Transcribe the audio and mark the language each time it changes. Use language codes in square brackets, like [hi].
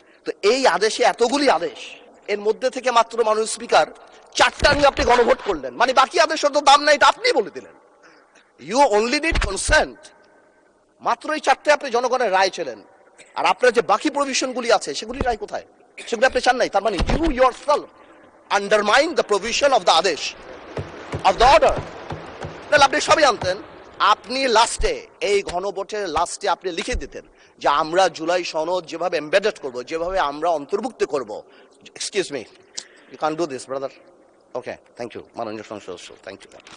[bn] তো এই আদেশে এতগুলি আদেশ, এর মধ্যে থেকে মাত্র মাননীয় স্পিকার 4টা নিয়ে আপনি গণভোট করলেন, মানে বাকি আদেশের তো দাম নাই, এটা আপনি বলে দিলেন। [en] You only need consent. [bn] মাত্র এই 4টে আপনি জনগণের রায় ছিলেন, আর আপনার যে বাকি প্রভিশন গুলি আছে সেগুলি রায় কোথায়? সেগুলি আপনি চান নাই। তার মানে [en] You yourself undermine the provision of the আদেশ of the order। [bn] তাহলে আপনি সবই আনতেন, আপনি লাস্টে এই গণভোটের লাস্টে আপনি লিখে দিতেন যে আমরা জুলাই সনদ যেভাবে এমবেডেড করব, যেভাবে আমরা অন্তর্ভুক্ত করব। [en] Excuse me, you can do this brother. Okay, thank you [bn] মাননীয় সংসদ সদস্য, [en] Thank you.